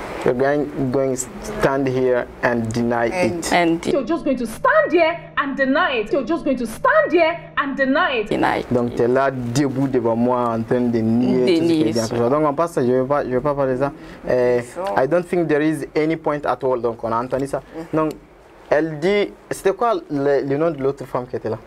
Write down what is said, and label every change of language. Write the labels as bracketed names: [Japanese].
[English] You're going to stand here and deny it. And you're just going to stand here and deny it. You're just going to stand here and deny it. [French] Donc tu es là debout devant moi en train de nier tout ce qui est bien. Donc on passe, je vais pas parler de ça. [English] I don't think there is any point at all. [French] Donc on a entendu ça. Donc elle dit, c'était quoi le nom de l'autre femme qui était là?